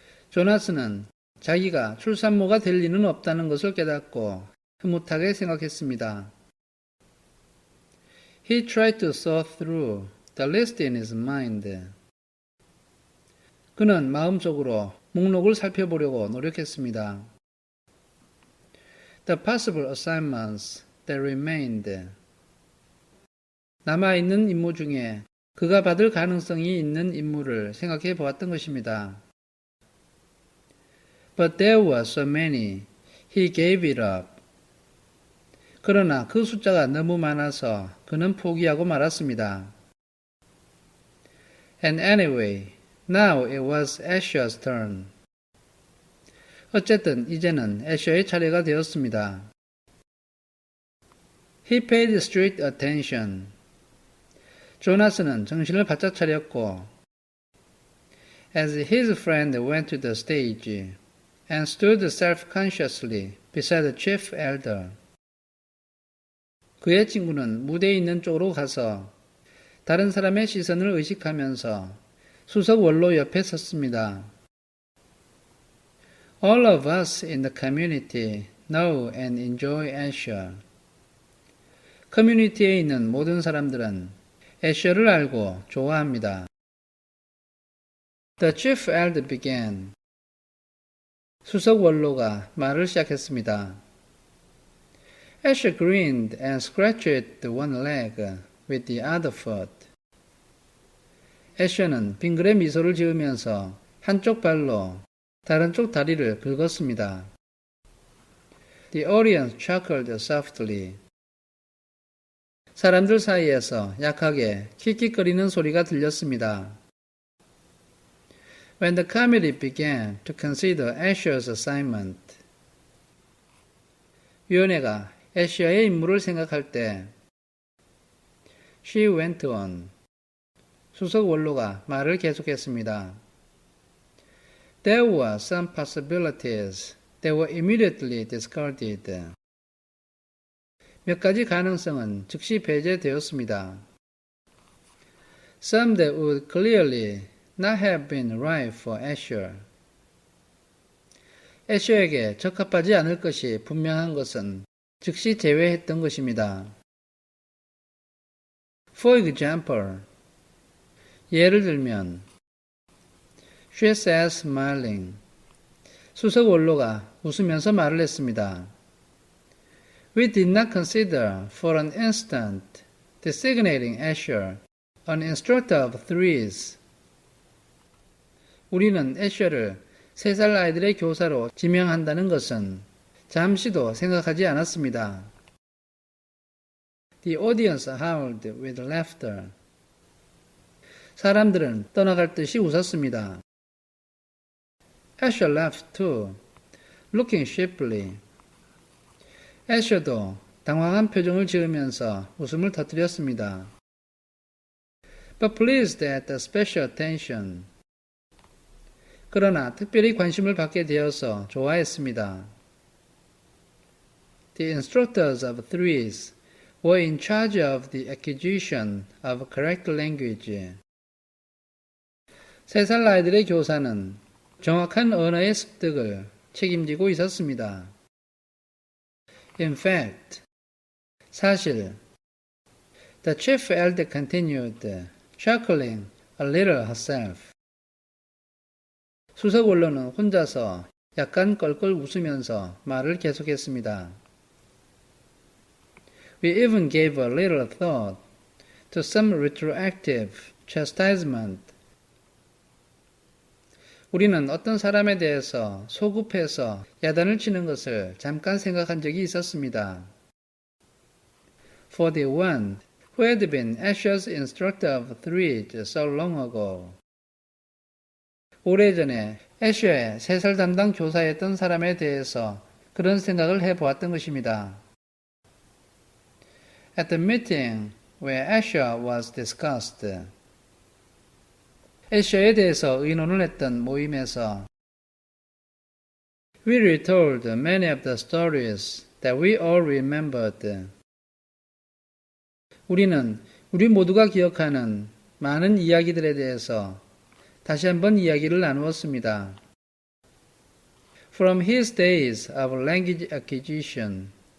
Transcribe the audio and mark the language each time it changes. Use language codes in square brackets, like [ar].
[ko] 조나스는 자기가 출산모가 될 리는 없다는 것을 깨닫고 흐뭇하게 생각했습니다. [en] He tried to sort through the list in his mind. [ko] 그는 마음속으로 목록을 살펴보려고 노력했습니다. [en] The possible assignments that remained. [ko] 남아있는 임무 중에 그가 받을 가능성이 있는 임무를 생각해 보았던 것입니다. [en] But there were so many. He gave it up. [ko] 그러나 그 숫자가 너무 많아서 그는 포기하고 말았습니다. [en] And anyway, now it was Asher's turn. [ko] 어쨌든 이제는 애셔의 차례가 되었습니다. [en] He paid strict attention. [ko] 조나스는 정신을 바짝 차렸고 [en] as his friend went to the stage and stood self-consciously beside the chief elder. [ko] 그의 친구는 무대에 있는 쪽으로 가서 다른 사람의 시선을 의식하면서 수석 원로 옆에 섰습니다. [en] All of us in the community know and enjoy Asher. [ko] 커뮤니티에 있는 모든 사람들은 애셔를 알고 좋아합니다. [en] The chief elder began. [ko] 수석 원로가 말을 시작했습니다. [en] Asher grinned and scratched one leg with the other foot. [ko] 애셔는 빙그레 미소를 지으면서 한쪽 발로 다른 쪽 다리를 긁었습니다. [en] The audience chuckled softly. [ko] 사람들 사이에서 약하게 킥킥거리는 소리가 들렸습니다. [en] When the committee began to consider Asher's assignment, [ko] 위원회가 애셔의 임무를 생각할 때 [en] She went on. [ko] 수석 원로가 말을 계속했습니다. [en] There were some possibilities that were immediately discarded. [ko] 몇 가지 가능성은 즉시 배제되었습니다. [en] Some that would clearly not have been right for Asher. [ko] 애셔에게 적합하지 않을 것이 분명한 것은 즉시 제외했던 것입니다. [en] For example, [ko] 예를 들면 [en] She said smiling. [ko] 수석 원로가 웃으면서 말을 했습니다. [en] We did not consider for an instant designating Asher an instructor of threes. [ko] 우리는 애셔를 3살 아이들의 교사로 지명한다는 것은 잠시도 생각하지 않았습니다. [en] The audience howled with laughter. [ko] 사람들은 떠나갈 듯이 웃었습니다. [en] Asher laughed too, looking sheepishly. [ko] 애셔도 당황한 표정을 지으면서 웃음을 터뜨렸습니다. [en] But pleased at the special attention. [ko] 그러나 특별히 관심을 받게 되어서 좋아했습니다. [en] The instructors of threes were in charge of the acquisition of correct language. [ko] 3살 아이들의 교사는 정확한 언어의 습득을 책임지고 있었습니다. [en] In fact, [ko] 사실, [en] the chief elder continued, chuckling a little herself. [ko] 수석 원로는 혼자서 약간 껄껄 웃으면서 말을 계속했습니다. [en] We even gave a little thought to some retroactive chastisement. [ko] 우리는 어떤 사람에 대해서 소급해서 야단을 치는 것을 잠깐 생각한 적이 있었습니다. [en] For the one who had been Asher's instructor of threes so long ago. [ko] 오래전에 애셔의 3살 담당 교사였던 사람에 대해서 그런 생각을 해보았던 것입니다. [en] At the meeting where Asher was discussed. [ko] 애셔에 대해서 의논을 했던 모임에서 [en] We retold many of the stories that we all remembered. [ko] 우리는 우리 모두가 기억하는 많은 이야기들에 대해서 다시 한번 이야기를 나누었습니다. [en] From his days of language acquisition.